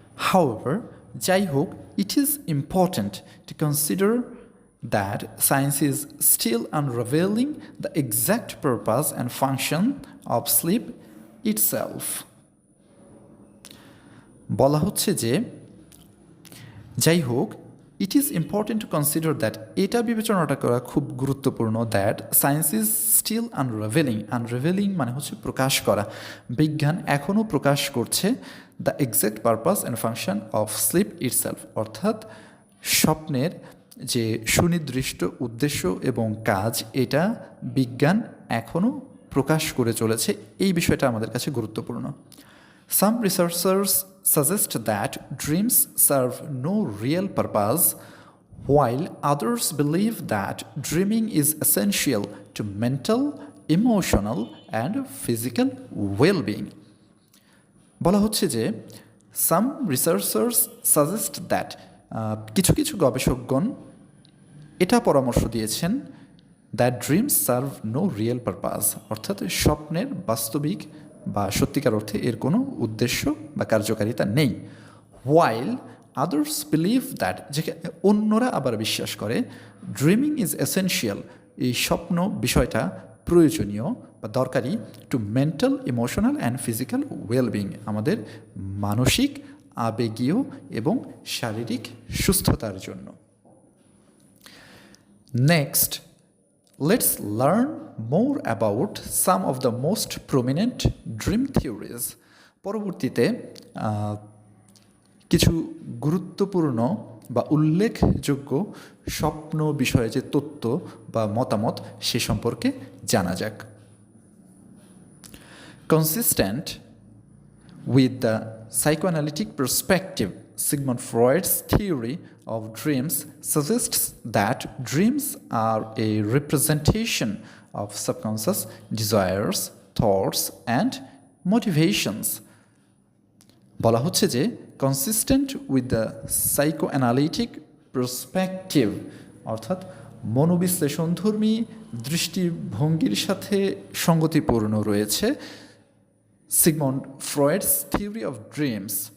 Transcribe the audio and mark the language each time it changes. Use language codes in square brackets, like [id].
[en] However, [bn] যাই হোক, [en] it is important to consider that science is still unraveling the exact purpose and function of sleep itself. [bn] বলা হচ্ছে যে যাই হোক, [en] it is important to consider that, [bn] এটা বিবেচনাটা করা খুব গুরুত্বপূর্ণ, [en] that science is still unrevealing [bn] মানে হচ্ছে প্রকাশ করা, বিজ্ঞান এখনও প্রকাশ করছে [en] the exact purpose and function of sleep itself, [bn] অর্থাৎ স্বপ্নের যে সুনির্দিষ্ট উদ্দেশ্য এবং কাজ এটা বিজ্ঞান এখনও প্রকাশ করে চলেছে। এই বিষয়টা আমাদের কাছে গুরুত্বপূর্ণ। [en] Some researchers suggest that dreams serve no real purpose, while others believe that dreaming is essential to mental, emotional, and physical well-being. [bn] বলা হচ্ছে যে [en] some researchers suggest that [bn] কিছু কিছু গবেষকগণ এটা পরামর্শ দিয়েছেন [en] that dreams serve no real purpose, [bn] অর্থাৎ স্বপ্নের বাস্তবিক বা সত্যিকার অর্থে এর কোনো উদ্দেশ্য বা কার্যকারিতা নেই। [en] while others believe that, [bn] যে অন্যরা আবার বিশ্বাস করে [en] dreaming is essential, [bn] এই স্বপ্ন বিষয়টা প্রয়োজনীয় বা দরকারি [en] to mental, emotional and physical wellbeing, [bn] আমাদের মানসিক, আবেগীয় এবং শারীরিক সুস্থতার জন্য। [en] Next, let's learn more about some of the most prominent dream theories. [bn] পরবর্তীতে কিছু গুরুত্বপূর্ণ বা উল্লেখযোগ্য স্বপ্ন বিষয়ে যে তত্ত্ব বা মতামত সে সম্পর্কে জানা যাক। [en] Consistent with the psychoanalytic perspective, Sigmund Freud's theory of dreams suggests that dreams are a representation of subconscious desires, thoughts, and motivations. [bn] বলা হচ্ছে যে [en] consistent with the psychoanalytic perspective, [bn] অর্থাৎ মনোবিশ্লেষণধর্মী দৃষ্টিভঙ্গির সাথে সঙ্গতিপূর্ণ রয়েছে [en] Sigmund Freud's theory of dreams.